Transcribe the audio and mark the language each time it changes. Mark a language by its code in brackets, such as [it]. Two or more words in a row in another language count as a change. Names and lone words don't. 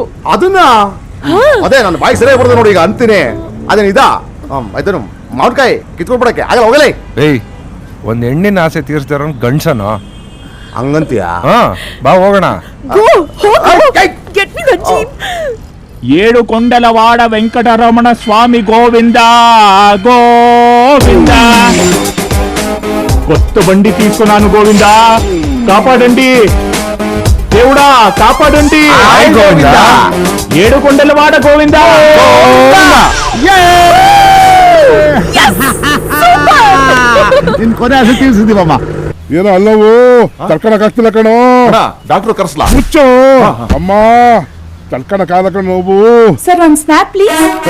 [kn] ಅದನ್ನ ಅದೇ ನನ್ನ ಬಾಯಿ ಸರಿಯಾಗಿ ಬರ್ತದೆ ನೋಡಿ. ಈಗ ಅಂತೀನಿ ಅದೇನು ಇದಾ ಆಯ್ತು, ಮಾವಿನಕಾಯಿ ಕಿತ್ಕೊಂಡ್ಬಿಡಕ್ಕೆ ಆಗಲ್ಲ. ಹೋಗಲೇ. ಏಯ್, ಒಂದ್ ಹೆಣ್ಣಿನ ಆಸೆ ತೀರ್ಸ್ತಾರ ಗಂಡ್ಸನ ಹಂಗಂತೀಯ? ಬಾ ಹೋಗೋಣ. ಏಳು ಕೊಂಡಲವಾಡ ವೆಂಕಟರಮಣ ಸ್ವಾಮಿ ಗೋವಿಂದ ಗೋವಿಂದ. [te] కొత్త బండి తీసుకున్నాను గోవింద, కాపాడండి దేవుడా, కాపాడండి గోవిందా. ఏడు కొండలవాడ గోవింద. [kn] ನಿನ್ ಕೊನೆ ಆಸೆ ತೀರಿಸಿದೀವಮ್ಮ. ಏನೋ ಅಲ್ಲವೋ ತಡ್ಕೊಳಕ್ಕಾಗ್ತಿಲ್ಲ ಕಣೋ. ಡಾಕ್ಟರ್ ಕರ್ಸ್ಲಾ? ಮುಚ್ಚು ಅಮ್ಮ, ತಡ್ಕೊಳಕ್ಕಾಗಲ್ಲ ಕಣೋ ನೋವು. ಸರ್, ಒಂದ್ [en] snap please.